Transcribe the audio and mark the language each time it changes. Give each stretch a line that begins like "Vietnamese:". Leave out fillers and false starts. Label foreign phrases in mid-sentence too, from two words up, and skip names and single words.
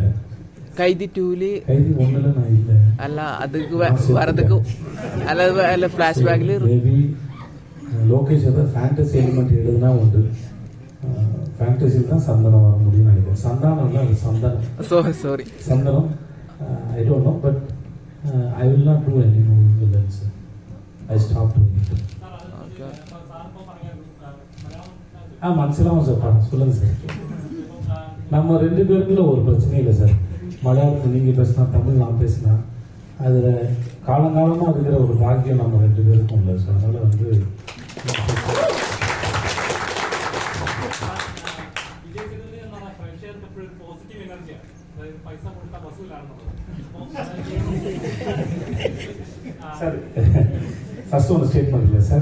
Tamil: கைதி 2 கைதி 1 நான் இல்லை. അല്ല அதுக்கு வரதுக்கு அல்ல ஃப்ளாஷ்பேக்ல மேபி லோகேஷ் ஏதாவது
English: fantasy element
Tamil: எழுதுனா உண்டு. ஃபேண்டசியில் தான் சந்தனம் வர முடியும்னு நினைக்கிறேன். சந்தானம் தான் அது சந்தனம். சாரி
English: சந்தனம் I don't know, but I will not do any movie villains.
Tamil: ஐ
Malayalam: മനസ്സിലാവും സാർ
Tamil: சொல்லுங்க சார். நம்ம 2 பேருக்குள்ள ஒரு பிரச்சனையும் இல்லை சார். மலையாளத்தில் நீங்கள் பேசினா தமிழ் நான் பேசினா அதில் காலங்காலமாக இருக்கிற ஒரு பாக்கியம் நம்ம 2 பேருக்கும் இல்லை சார். அதனால் வந்து சார் ஃபர்ஸ்ட் ஒன்று ஸ்டேட்மெண்ட் இல்லை சார்.